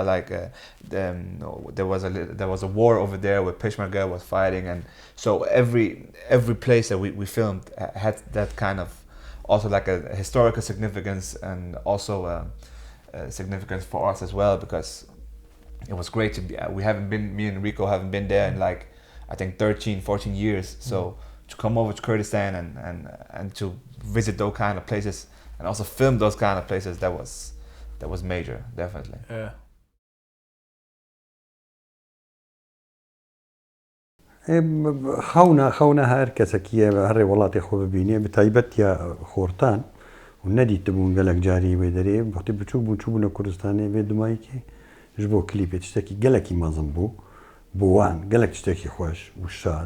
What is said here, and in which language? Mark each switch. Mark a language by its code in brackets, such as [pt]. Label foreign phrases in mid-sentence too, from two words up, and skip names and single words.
[en] Like there was a war over there where Peshmerga was fighting, and so every place that we filmed had that kind of also like a historical significance, and also significance for us as well, because it was great to be. Me and Rico haven't been there in like I think 13-14 years. So to come over to Kurdistan and to visit those kind of places and also film those kind of places, that was major, definitely. Yeah. [ku] خەونە هەر کەسێکیە هەڕێ وڵاتی خۆ ببینێ بەتایبەت یا خۆرتان و نەدیتبوون گەلک جاری وێ دەرێ وەختی بچوو بوون کوردستانی بێ دومایکێ ژ بۆ کلیپێت شتێکی گەلکی مەزم بوو بۆوان گەلک شتێکی خۆش و شاد